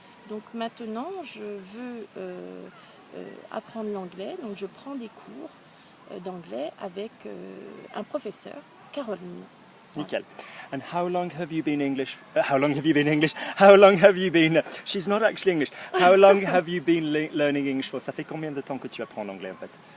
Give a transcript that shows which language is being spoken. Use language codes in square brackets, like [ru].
[fr] Donc maintenant, je veux apprendre l'anglais, donc je prends des cours d'anglais avec un professeur, Caroline. Nickel. [en] And how long have you been English? How long have you been English? How long have you been? She's not actually English. How long have you been learning English for? [fr] Ça fait combien de temps que tu apprends l'anglais en fait?